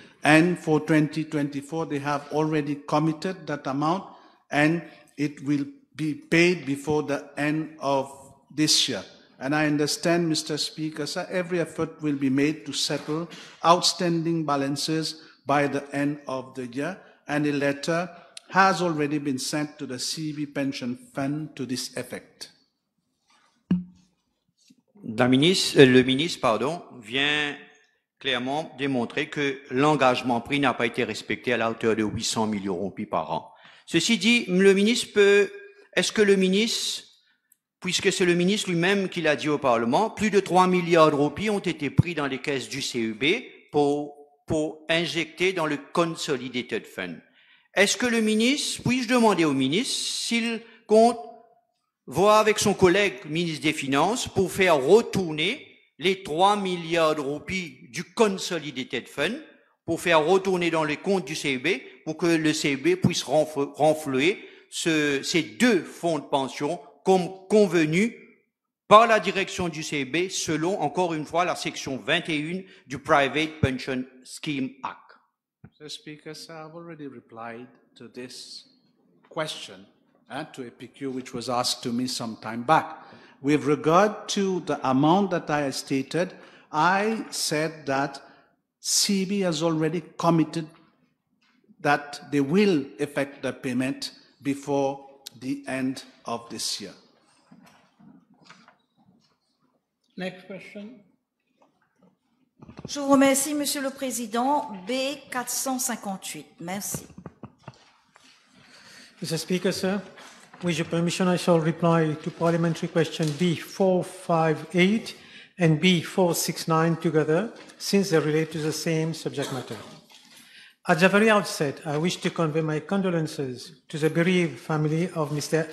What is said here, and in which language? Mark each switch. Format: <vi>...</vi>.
<en>And for 2024, they have already committed that amount, and it will be paid before the end of this year. And I understand, Mr. Speaker, sir, every effort will be made to settle outstanding balances by the end of the year, and a letter has already been sent to the CB Pension Fund to this effect.</en> <fr>Le ministre, vient clairement démontrer que l'engagement pris n'a pas été respecté à la hauteur de 800 millions de roupies par an. Ceci dit, le ministre est-ce que le ministre, puisque c'est le ministre lui-même qui l'a dit au Parlement, plus de 3 milliards de roupies ont été pris dans les caisses du CEB pour injecter dans le Consolidated Fund. Est-ce que le ministre, puis-je demander au ministre s'il compte voir avec son collègue ministre des Finances pour faire retourner les 3 milliards de roupies du Consolidated Fund, pour faire retourner dans les comptes du CEB, pour que le CEB puisse renflouer ces deux fonds de pension comme convenu par la direction du CEB selon, encore une fois, la section 21 du Private Pension Scheme Act.</fr> <en>Mr. Speaker, sir, I've already replied to this question and to a PQ which was asked to me some time back. With regard to the amount that I stated, I said that CB has already committed that they will effect the payment before the end of this year. Next question.</en> <fr>Je vous remercie, Monsieur le Président. B458. Merci.</fr> <en>Mr. Speaker, sir, with your permission, I shall reply to parliamentary question B458 and B469 together, since they relate to the same subject matter. At the very outset, I wish to convey my condolences to the bereaved family of Mr.</en>